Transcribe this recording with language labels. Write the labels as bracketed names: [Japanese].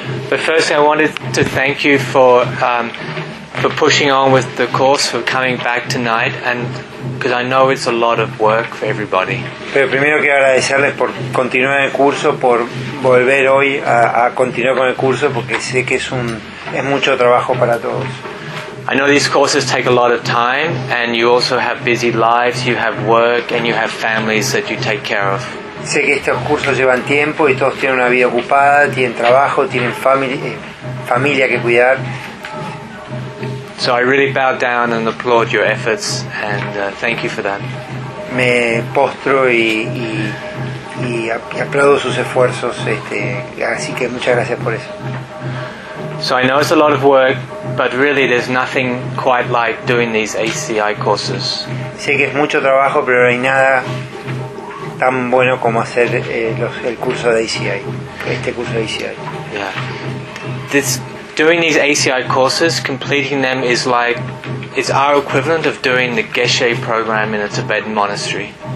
[English] But first, I wanted to thank you for pushing on with the course, for coming back tonight, and because I know it's a lot of work for everybody. [Spanish] Pero primero quiero agradecerles por continuar el curso, por volver hoy a continuar con el curso, porque sé que es mucho trabajo para todos. [English] I know these courses take a lot of time, and you also have busy lives, you have work, and you have families that you take care of. [Spanish] Sé que estos cursos llevan tiempo y todos tienen una vida ocupada, tienen trabajo, tienen familia que cuidar. [English] So I really bow down and applaud your efforts, and thank you for that. [Spanish] Me postro y aplaudo sus esfuerzos, así que muchas gracias por eso. [English] So I know it's a lot of work, but really there's nothing quite like doing these ACI courses. [Spanish] Sé que es mucho trabajo, pero no hay nada tan bueno como hacer el curso de ACI, este curso de ACI. [English] Yeah. Doing these ACI courses, completing them is like is our equivalent of doing the Geshe program in a Tibetan monastery.